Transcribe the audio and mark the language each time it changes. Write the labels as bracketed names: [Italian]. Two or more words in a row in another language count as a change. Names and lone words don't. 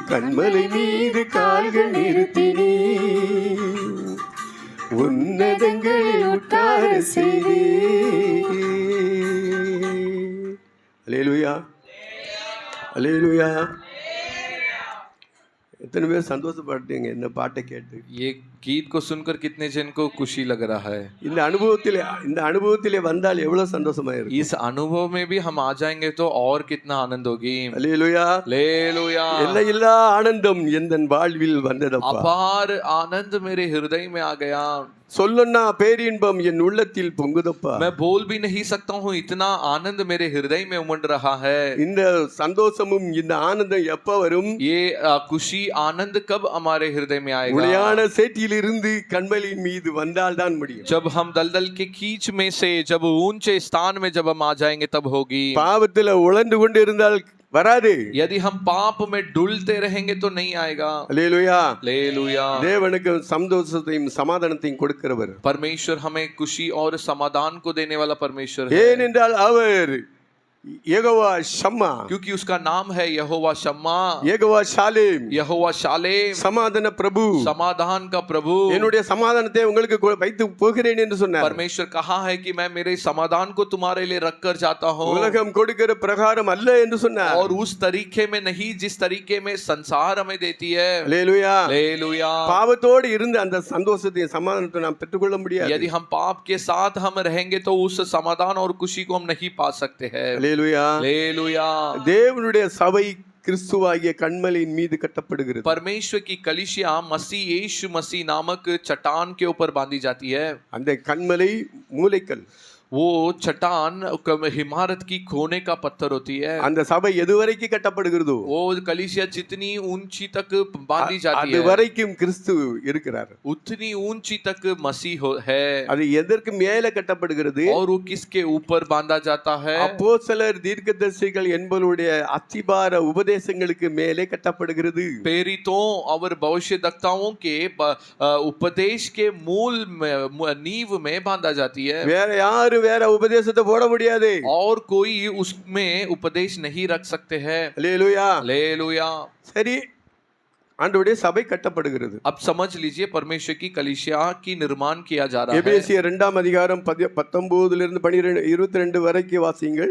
[Tamil] கண்மலை மீது கால்கள் நிறுத்தினே, உன்னதங்களில் உட்கார செய்தே. அல்லேலூயா அல்லேலூயா. எத்தனை பேர் சந்தோஷப்பட்டீங்க இந்த பாட்டை கேட்டு? [Hindi] ये गीत को सुनकर कितने जन को खुशी लग रहा है? [Tamil] இந்த அனுபவத்திலே வந்தால் எவ்வளவு சந்தோஷமா இருக்கும். [Hindi] इस अनुभव में भी हम आ जाएंगे तो और कितना आनंद होगी. [Tamil] அல்லேலூயா [Hindi] हालेलुया. [Tamil] எல்லையில்லா ஆனந்தம் எந்தன் வாழ்வில் வந்ததப்பா. [Hindi] अपार आनंद मेरे हृदय में आ गया. [Tamil] சொல்லன்னா பேரின்பம் என் உள்ளத்தில் பொங்குதப்பா. [Hindi] मैं बोल भी नहीं सकता हूँ, इतना आनंद मेरे हृदय में उमड़ रहा है. [Tamil] இந்த சந்தோஷமும் இந்த ஆனந்தம் எப்ப வரும்? [Hindi] ये खुशी आनंद कब हमारे हृदय में आएगा? [Tamil] உளையான சேற்றிலிருந்து கண்மலையின் மீது வந்தால் தான் முடியும். [Hindi] जब हम दलदल के कीच में से, जब ऊंचे स्थान में जब हम आ जाएंगे तब होगी. [Tamil] பாவத்துல உழந்து கொண்டு இருந்தால் வராது. [Hindi] यदि हम पाप में डुलते रहेंगे तो नहीं आएगा. [Tamil] அல்லேலூயா [Hindi] हालेलुया. [Tamil] தேவனுக்கு சந்தோஷத்தையும் சமாதானத்தையும் கொடுக்கிறவர். [Hindi] परमेश्वर हमें खुशी और समाधान को देने वाला परमेश्वर है. [Tamil] ஏனென்றால் அவர் யெகோவா ஷம்மா, [Hindi] क्योंकि उसका नाम है यहोवा शम्मा, [Tamil] யெகோவா ஷாலேம், [Hindi] यहोवा शालेम, [Tamil] சமாதான பிரபு, [Hindi] समाधान का प्रभु। [Tamil] என்னுடைய சமாதானத்தை உங்களுக்கு வைத்து போகிறேன் என்று சொன்னார். [Hindi] परमेश्वर कहा है कि मैं मेरे समाधान को तुम्हारे लिए रख कर जाता हूँ, [Tamil] உலகம் கொடுக்கிற பிரகாரம் அல்ல என்று சொன்னார். [Hindi] और उस तरीके में नहीं जिस तरीके में संसार हमें देती है। [Tamil] அல்லேலூயா. [Hindi] हालेलुया। [Tamil] பாவத்தோடு இருந்து அந்த சந்தோஷத்தை சமாதானத்தை நாம் பெற்றுக்கொள்ள முடியாது. [Hindi] यदि हम पाप के साथ हम रहेंगे तो उस समाधान और खुशी को हम नहीं पा सकते हैं। [Tamil] அல்லேலூயா. [Hindi] हालेलुया। [Tamil] தேவனுடைய சபை கிறிஸ்துவாகிய கன்மலையின் மீது கட்டப்படுகிறது. [Hindi] परमेश्वर की कलीसिया मसीह यीशु मसीह नामक चट्टान के ऊपर बांधी जाती है। [Tamil] அந்த கன்மலை மூலைக்கல், [Hindi] वो चट्टान इमारत की कोने का पत्थर होती है। [Tamil] அந்த சபை எதுவரைக்கும் கட்டப்படுகிறதோ [Hindi] वो कलीसिया जितनी ऊंची तक बांधी जाती [Tamil] அது [Hindi] है, [Tamil] வரைக்கும் கிறிஸ்து இருக்கிறார். [Hindi] उतनी ऊंची तक मसीह है। [Tamil] அது எதற்கு மேல கட்டப்படுகிறது? [Hindi] और वो किसके ऊपर बांधा जाता है? [Tamil] அப்போஸ்தலர் தீர்க்கதரிசிகள் என்பவருடைய அத்திபார உபதேசங்களுக்கு மேலே கட்டப்படுகிறது. [Hindi] प्रेरितों और भविष्यद्वक्ताओं के उपदेश के मूल नींव में बांधा जाती है। [Tamil] வேற யாரும் வேற உபதேசத்தை போட முடியாது. [Hindi] और कोई उसमें उपदेश नहीं रख सकते हैं। [Tamil] அல்லேலூயா. [Hindi] हालेलुया। [Tamil] சரி, ஆண்டவருடைய சபை கட்டப்படுகிறது. [Hindi] अब समझ लीजिए परमेश्वर की कलीसिया की निर्माण किया जा रहा है। [Tamil] எபேசியர் 2ஆம் அதிகாரம் 19 இருந்து 12 22 வரைக்கும் வாசியுங்கள்.